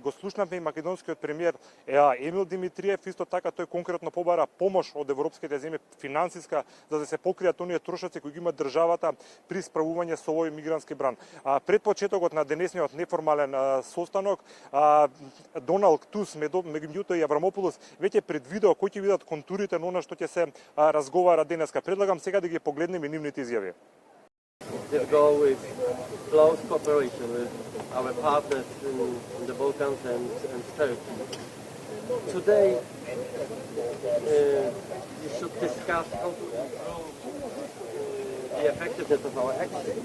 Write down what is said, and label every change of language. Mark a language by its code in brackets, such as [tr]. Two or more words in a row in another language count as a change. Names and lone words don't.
[mk] Го слушнавме и македонскиот премиер Емил Димитриев, исто така тој конкретно побара помош од европските земји финансиска за да се покријат оние трошоци кои ги има државата при справување со овој мигрантски бран. Пред почетокот на денесниот неформален состанок Доналд Туск меѓутоа и Аврамополос веќе предвидеа кои ќе бидат контурите на она што ќе се разговара денеска. Предлагам сега да ги погледнеме и нивните изјави. [en] This goal is close cooperation with our partners in the Balkans and Turkey. Today, we should discuss how to improve the effectiveness of our action.